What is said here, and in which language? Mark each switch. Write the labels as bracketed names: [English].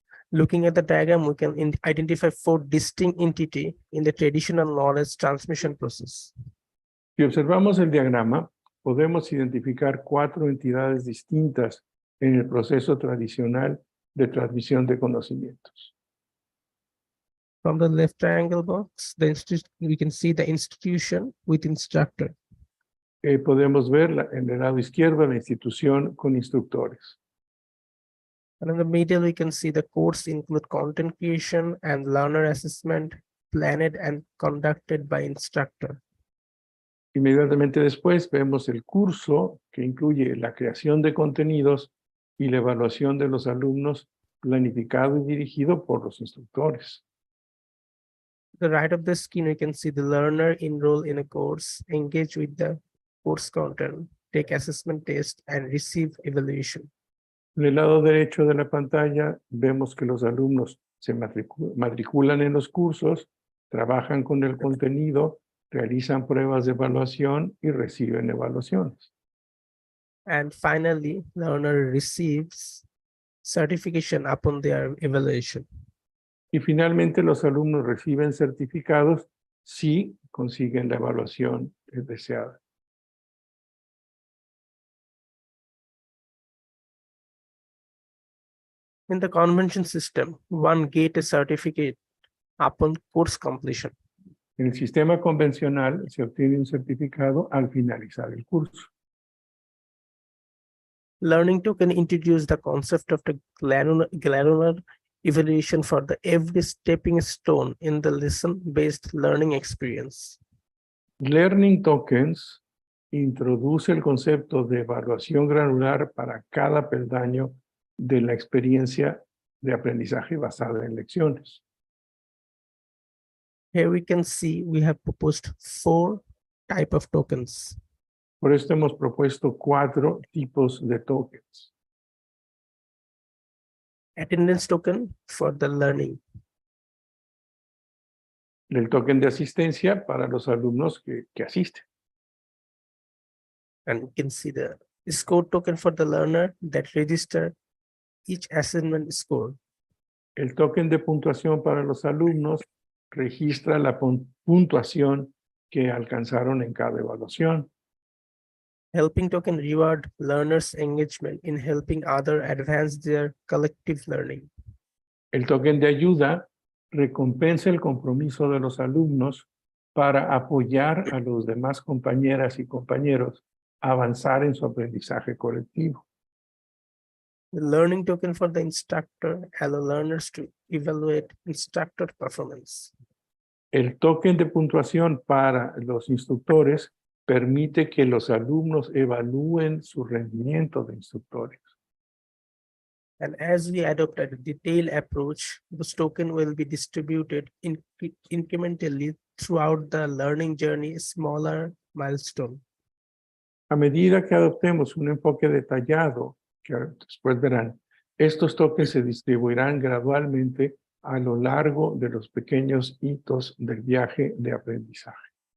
[English] Looking at the diagram, we can identify four distinct entities in the traditional knowledge transmission process. [Spanish] Si observamos el diagrama, podemos identificar cuatro entidades distintas en el proceso tradicional de transmisión de conocimientos. [English] From the left triangle box, we can see the institution with instructor. [Spanish] Podemos ver en el lado izquierdo la institución con instructores. [English] And in the middle, we can see the course include content creation and learner assessment planned and conducted by instructor. [Spanish] Inmediatamente después vemos el curso que incluye la creación de contenidos y la evaluación de los alumnos planificado y dirigido por los instructores. [English] To the right of the screen, we can see the learner enroll in a course, engage with the course content, take assessment test, and receive evaluation. [Spanish] En el lado derecho de la pantalla vemos que los alumnos se matriculan en los cursos, trabajan con el contenido, realizan pruebas de evaluación y reciben evaluaciones. [English] And finally, learner receives certification upon their evaluation. [Spanish] Y finalmente los alumnos reciben certificados si consiguen la evaluación deseada. [English] In the convention system, one gets a certificate upon course completion. [Spanish] En el sistema convencional se obtiene un certificado al finalizar el curso. [English] Learning token introduce the concept of the granular evaluation for the every stepping stone in the lesson-based learning experience. [Spanish] Learning Tokens introduce el concepto de evaluación granular para cada peldaño de la experiencia de aprendizaje basada en lecciones. [English] Here we can see we have proposed 4 types of tokens. [Spanish] Por esto hemos propuesto 4 tipos de tokens. [English] Attendance token for the learning. [Spanish] El token de asistencia para los alumnos que asisten. [English] And you can see the score token for the learner that register each assignment score. [Spanish] El token de puntuación para los alumnos registra la puntuación que alcanzaron en cada evaluación. [English] Helping token reward learners' engagement in helping others advance their collective learning. [Spanish] El token de ayuda recompensa el compromiso de los alumnos para apoyar a los demás compañeras y compañeros a avanzar en su aprendizaje colectivo. [English] The learning token for the instructor allow learners to evaluate instructor performance. [Spanish] El token de puntuación para los instructores permite que los alumnos evalúen su rendimiento de instructores. [English] And as we adopt a detailed approach, this token will be distributed incrementally throughout the learning journey, smaller milestone. [Spanish] A medida que adoptemos un enfoque detallado, que después verán, estos tokens se distribuirán gradualmente a lo largo de los pequeños hitos del viaje de aprendizaje.